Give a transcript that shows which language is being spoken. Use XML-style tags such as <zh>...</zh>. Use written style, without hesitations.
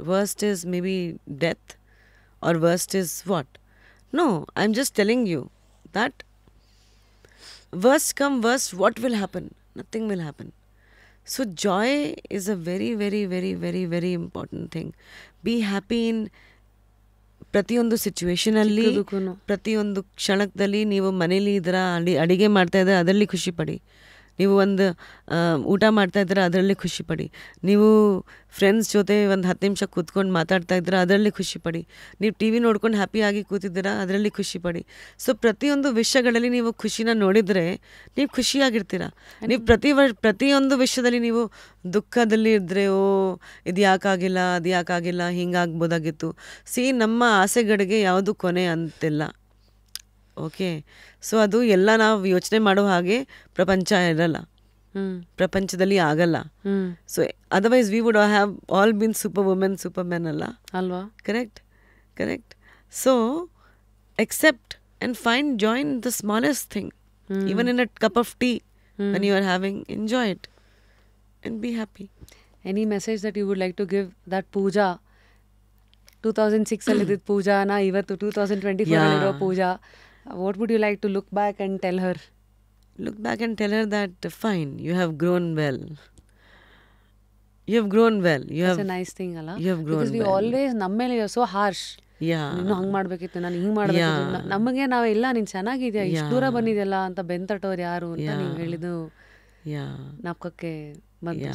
<en>Worst is may be death, or worst is what? No, I am just telling you that worst come worst, what will happen? Nothing will happen. So joy is a very, very, very, very, very important thing. Be happy in</en> <kn>ಪ್ರತಿಯೊಂದು ಸಿಚುವೇಶನಲ್ಲಿ ಚಿಕ್ಕದಕ್ಕೂನು. ಪ್ರತಿಯೊಂದು ಕ್ಷಣದಲ್ಲಿ ನೀವು ಮನೇಲಿ ಇದರ ಅಡಿಗೆ ಮಾಡ್ತಾ ಇದ್ರೆ ಅದರಲ್ಲಿ ಖುಷಿ ಪಡಿ. ನೀವು ಒಂದು ಊಟ ಮಾಡ್ತಾ ಇದ್ರೆ ಅದರಲ್ಲಿ ಖುಷಿ ಪಡಿ. ನೀವು ಫ್ರೆಂಡ್ಸ್ ಜೊತೆ ಒಂದು 10 ನಿಮಿಷ ಕೂತ್ಕೊಂಡು ಮಾತಾಡ್ತಾ ಇದ್ರೆ ಅದರಲ್ಲಿ ಖುಷಿ ಪಡಿ. ನೀವು ಟಿ ವಿ ನೋಡ್ಕೊಂಡು ಹ್ಯಾಪಿಯಾಗಿ ಕೂತಿದ್ದೀರಾ ಅದರಲ್ಲಿ ಖುಷಿ ಪಡಿ. ಸೊ ಪ್ರತಿಯೊಂದು ವಿಷಯಗಳಲ್ಲಿ ನೀವು ಖುಷಿನ ನೋಡಿದರೆ ನೀವು ಖುಷಿಯಾಗಿರ್ತೀರ. ನೀವು ಪ್ರತಿಯೊಂದು ವಿಷಯದಲ್ಲಿ ನೀವು ದುಃಖದಲ್ಲಿ ಇದ್ದರೆ ಇದು ಯಾಕಾಗಿಲ್ಲ, ಅದು ಯಾಕಾಗಿಲ್ಲ, ಹಿಂಗಾಗ್ಬೋದಾಗಿತ್ತು. ನಮ್ಮ ಆಸೆಗಳಿಗೆ ಯಾವುದು ಕೊನೆ ಅಂತಿಲ್ಲ. ಓಕೆ, ಸೊ ಅದು ಎಲ್ಲ ನಾವು ಯೋಚನೆ ಮಾಡೋ ಹಾಗೆ ಪ್ರಪಂಚ ಇರಲ್ಲ, ಪ್ರಪಂಚದಲ್ಲಿ ಆಗಲ್ಲ.</kn> <en>so otherwise we would have all been super women, super men ಅಲ್ಲ</en> <kn>ಅಲ್ವಾ? Correct.</kn> <en>So accept and find joy in the smallest thing. Even in a cup of tea when you are having, enjoy it and be happy. Any message that you would like to give that Pooja 2006</en> <kn>ಅಲ್ಲಿ ಇದ್ದಿದ್ದ ಪೂಜಾನ ಇವತ್ತು 2024 ಅಲ್ಲಿರೋ ಪೂಜಾ,</kn> <en>what would you like to look back and tell her? Look back and tell her that fine, you have grown well. You have grown well. That's a nice thing ಅಲ್ಲ? You have grown Because we well. always</en> <kn>ನಮ್ಮೇಲೆ</kn> <en>you're so harsh.</en> <kn>ನೀನು ಹಂಗೆ ಮಾಡಬೇಕಿತ್ತು, ನಾನು ಹಿಂಗೆ ಮಾಡಬೇಕಿತ್ತು. ನಮಗೆ ನಾವೆಲ್ಲ ನೀನು ಚೆನ್ನಾಗಿದ್ಯಾ, ಇಷ್ಟು ದೂರ ಬಂದಿದೆಯಲ್ಲ ಅಂತ ಬೆಂತಟ್ಟೋರು ಯಾರು ಅಂತ ನೀವು ಹೇಳಿದ್ದು ನಾಪಕಕ್ಕೆ ಬಂತು.</kn>